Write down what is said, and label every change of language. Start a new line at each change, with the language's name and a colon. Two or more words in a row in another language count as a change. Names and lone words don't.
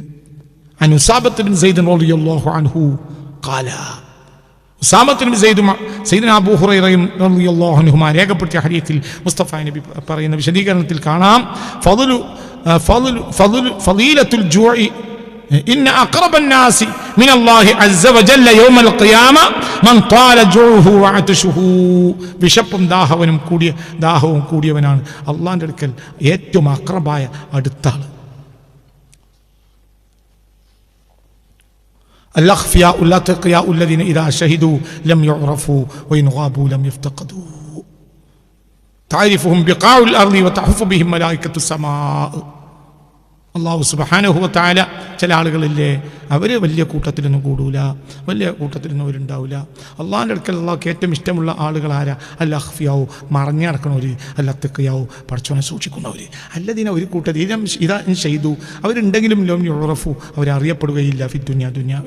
Arabic: عن أسامة بن زيد رضي الله عنه قال,
Malayalam: ഉസാമത്ത് ബിൻ സയ്യിദ്ന അബൂ ഹുറൈറ
Arabic: رضي الله عنهما
Malayalam: രേഖപ്പെടുത്തിയ ഹദീസിൽ മുസ്തഫ നബി പറയുന്ന വിശദീകരണത്തിൽ കാണാം,
Arabic: فضيلة الجوع إن أقرب الناس من الله عز وجل يوم القيامة من طال جوعه وعطشه,
Malayalam: വിശപ്പും ദാഹവും കൂടിയവനാണ് അല്ലാഹുവിന്റെ അടുക്കൽ ഏറ്റവും അഖറബായ അടുത്ത ആൾ.
Arabic: الأخفياء الأتقياء الذين إذا شهدوا لم يعرفوا وإن غابوا لم يفتقدوا تعرفهم بقاع الأرض وتحف بهم ملائكة السماء.
Malayalam: അള്ളാഹു
Arabic: سبحانه وتعالى
Malayalam: ചില ആളുകളില്ലേ, അവർ വലിയ കൂട്ടത്തിലൊന്നും കൂടൂല, വലിയ കൂട്ടത്തിലൊന്നും അവരുണ്ടാവില്ല. അള്ളാഹിൻ്റെ അടുക്കൽ അള്ളാഹ്ക്ക് ഏറ്റവും ഇഷ്ടമുള്ള ആളുകൾ ആരാ?
Arabic: الأخفياء,
Malayalam: മറഞ്ഞു നടക്കണവർ,
Arabic: الأتقياء,
Malayalam: പടച്ചവനെ സൂക്ഷിക്കുന്നവർ. അല്ലദീന, ഒരു കൂട്ടത്തിൽ ഇതാ ചെയ്തു, അവരുണ്ടെങ്കിലും
Arabic: لم يعرفوا,
Malayalam: അവരറിയപ്പെടുകയില്ല, ഫി ദുനിയാവിൽ.